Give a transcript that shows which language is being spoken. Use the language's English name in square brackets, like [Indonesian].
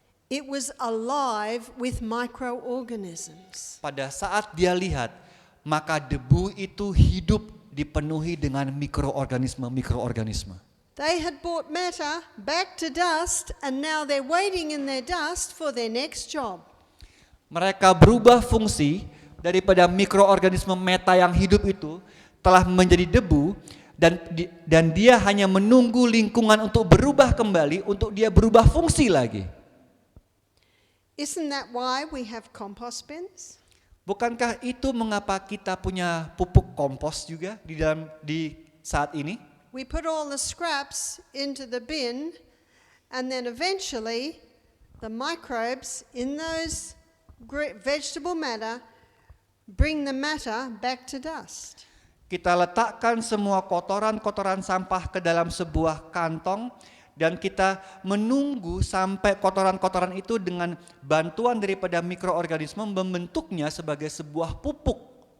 [English] It was alive with microorganisms. [Indonesian] Pada saat dia lihat, maka debu itu hidup dipenuhi dengan mikroorganisme. [English] They had brought matter back to dust, and now they're waiting in their dust for their next job. [Indonesian] Mereka berubah fungsi daripada mikroorganisme meta yang hidup itu telah menjadi debu, dan dia hanya menunggu lingkungan untuk berubah kembali, untuk dia berubah fungsi lagi. [English] Isn't that why we have compost bins? [Indonesian] Bukankah itu mengapa kita punya pupuk kompos juga di saat ini? [English] We put all the scraps into the bin, and then eventually the microbes in those vegetable matter bring the matter back to dust. [Indonesian] Kita letakkan semua kotoran-kotoran sampah ke dalam sebuah kantong, dan kita menunggu sampai kotoran-kotoran itu dengan bantuan daripada mikroorganisme membentuknya sebagai sebuah pupuk.